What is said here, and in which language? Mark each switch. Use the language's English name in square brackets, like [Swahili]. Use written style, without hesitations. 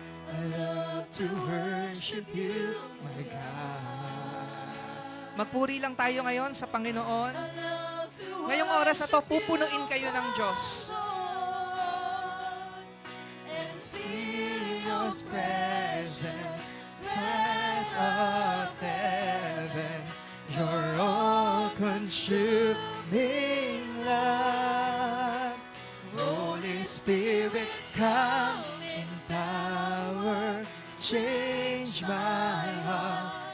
[English] I love to worship you, my God. [Filipino] Magpuri lang tayo ngayon sa Panginoon. [English] I love to [Filipino] Ngayong oras na to, pupunuin kayo ng Diyos. [English] Lord, and feel your presence, breath of heaven, your all-consuming love. Holy Spirit, come in power, change my heart.